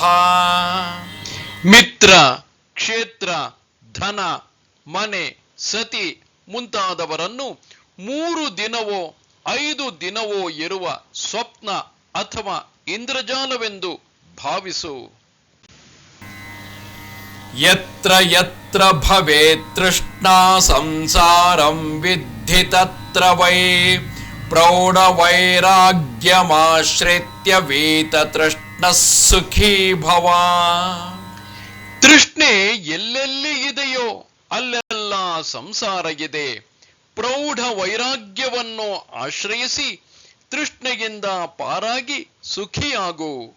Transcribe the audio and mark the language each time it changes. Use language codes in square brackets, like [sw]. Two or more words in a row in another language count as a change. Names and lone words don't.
[kn] ಮಿತ್ರ, ಕ್ಷೇತ್ರ, ಧನ, ಮನೆ, ಸತಿ ಮುಂತಾದವರನ್ನು 3 ದಿನವೋ 5 ದಿನವೋ ಇರುವ ಸ್ವಪ್ನ ಅಥವಾ ಇಂದ್ರಜಾಲವೆಂದು ಭಾವಿಸು. [sa] ಯತ್ರ ಯತ್ರ ಭವೇತ್ ತೃಷ್ಣಾ ಸಂಸಾರಂ ವಿದ್ಧಿ ತತ್ರ ವೈ ಪ್ರೌಢವೈರಾಗ್ಯಮಾಶ್ರಿತ್ಯ ವೀತ ತೃಷ್ಣಃ ಸುಖೀ ಭವ. [kn] ತೃಷ್ಣೆ ಎಲ್ಲೆಲ್ಲಿ ಇದೆಯೋ ಅಲ್ಲೆಲ್ಲ ಸಂಸಾರ ಇದೆ. ಪ್ರೌಢ ವೈರಾಗ್ಯವನ್ನು ಆಶ್ರಯಿಸಿ ತೃಷ್ಣೆಯಿಂದ ಪಾರಾಗಿ ಸುಖಿಯಾಗು.